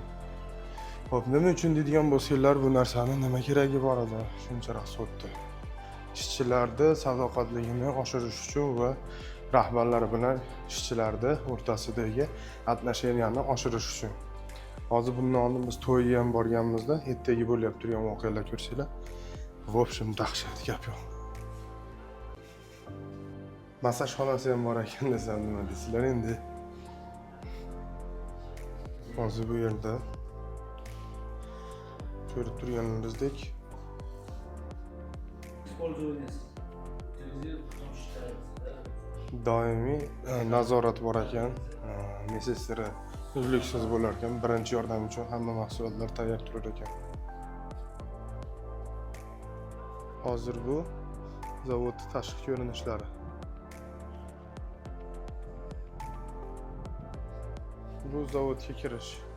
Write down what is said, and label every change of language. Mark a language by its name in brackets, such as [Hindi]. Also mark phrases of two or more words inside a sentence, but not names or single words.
[Uzbek] Xo'p, nima uchun deydigan bo'lsanglar, bu narsani nima keragi bor edi? Shuncharoq sotdi. Ishchilarning sadoqatligini oshirish uchun va rahbarlar bilan ishchilarning o'rtasidagi atmosferani oshirish uchun. Hozir bundan oldin biz to'yga ham borganimizda ertaga bo'lyapti turgan voqealar ko'rsanglar, [Russian] в общем, [Uzbek] dahshat gap yo'q. Masaj xonasi ham bor ekan desam nima deysizlar endi. Hozir bu yerda ko'rib turganingizdek [Russian] Использование телевизора, потом считается, да? [Uzbek] doimiy nazorat bor ekan. Messenjeri uzluksiz bo'lar ekan. Birinchi yordam uchun hamma mahsulotlar tayyor turar ekan. Hozir bu zavod tashqi ko'rinishlari. Bu zavodga kirish.